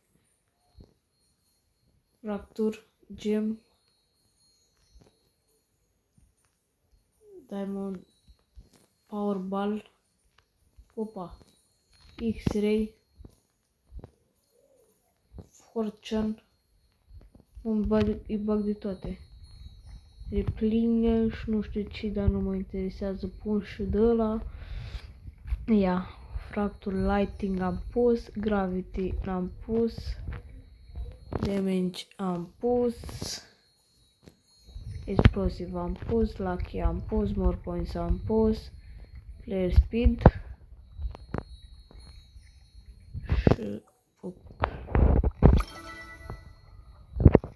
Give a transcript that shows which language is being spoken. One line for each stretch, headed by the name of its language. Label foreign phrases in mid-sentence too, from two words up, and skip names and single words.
English: Fracture, gem, diamond, power ball, opa, X-ray, fortune,
Romanian: îi bag de toate. Replenish, nu știu ce, dar nu mă interesează, pun și de ăla. Ia, fracture, lighting am pus, gravity am pus. Damage am pus, explosive am pus, lucky am pus,
English: more points
Romanian: am pus,
English: player speed
Romanian: și